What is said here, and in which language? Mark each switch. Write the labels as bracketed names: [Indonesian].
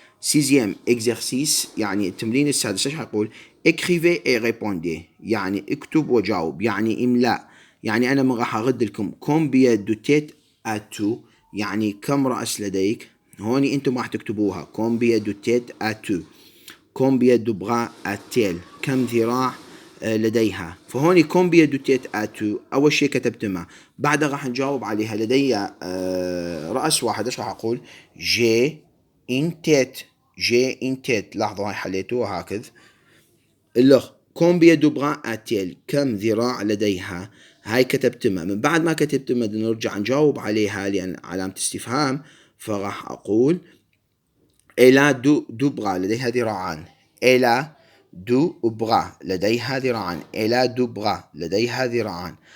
[Arabic] سيزيام إكزرسيس يعني التمرين السادس. ايش حيقول؟ [French] écrivez et répondez، [Arabic] يعني اكتب وجاوب، يعني إملاء. يعني أنا ما راح أرد لكم [French] combien de têtes as-tu، [Arabic] يعني كم رأس لديك. [French] هوني أنتم راح تكتبوها combien de têtes as-tu، combien de bras a-t-elle، [Arabic] كم ذراع لديها. فهوني [French] combien de têtes as-tu، [Arabic] أول شيء كتبت ما، بعدها راح نجاوب عليها. لدي رأس واحد، ايش راح أقول؟ [French] j'ai une tête، j'ai une tête. [Arabic] لاحظوا هاي حليتوها هكذا. اللغة [French] combien de bras a-t-elle، [Arabic] كم ذراع لديها. هاي كتبت ما، من بعد ما كتبت ما نرجع نجاوب عليها لأن علامة استفهام. فراح أقول [French] elle a deux bras، [Arabic] لديها ذراعان. [French] elle a deux bras، [Arabic] لديها ذراعان. [French] elle a deux bras، لديها ذراعان.